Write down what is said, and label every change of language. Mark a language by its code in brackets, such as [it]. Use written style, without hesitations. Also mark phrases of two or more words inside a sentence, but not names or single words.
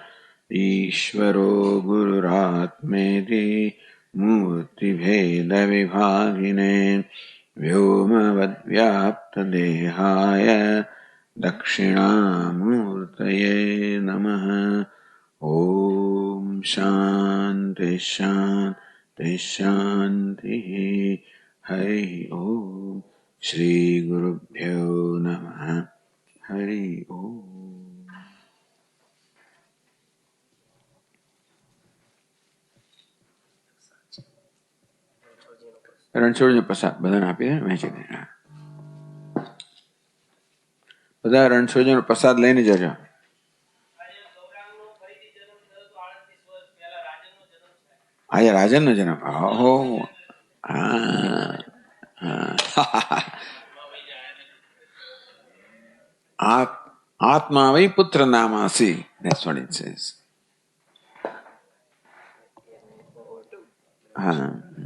[sa] ईश्वरो गुरुरात्मेति मूर्ति भेद विभागिने व्योमवद् व्याप्त देहाय दक्षिणामूर्तये नमः. ॐ शान्ति शान्ति शान्ति. हरि ॐ। श्री गुरुभ्यो नमः. हरि ॐ. [gu] રણછોડનો પ્રસાદ બધાને આપી દે, વહેંચી દે. બધા રણછોડનો પ્રસાદ લઈને જજો. આજે રાજનનો જન્મ. ઓહો, આ [sa] आत्मा वै पुत्र नामासि. [en] That's what it says.